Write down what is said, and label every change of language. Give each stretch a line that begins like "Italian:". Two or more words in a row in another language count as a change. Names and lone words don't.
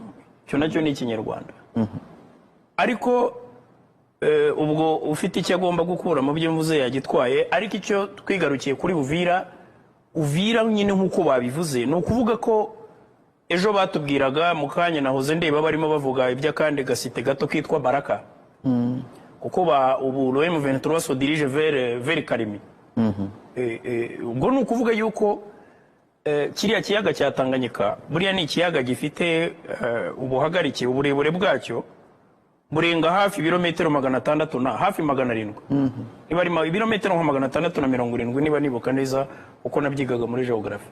Kinyarwanda: Cyo nacyo ni ikinyarwanda. Ariko ubwo ufite icyo agomba gukura mu byo mvuze yagitwaye, ariko icyo twigarukiye kuri Uvira nyine nk'uko babivuze ni ukuvuga ko ejo batubwiraga mu kanya nahoze ndeba barimo bavuga iby'akandi gasite gato kitwa Baraka. Kuko ubu M23
French: so dirige vers Kalemi.
Kinyarwanda: Ubwo ni ukuvuga yuko kiriya kiyaga cya Tanganyika buriya ni ikiyaga gifite ubuhagarike uburebure bwacyo burenga hafi ibirometero 600 na hafi 700. Niba ari ibirometero 670 niba nibuka neza uko nabyigaga muri geography.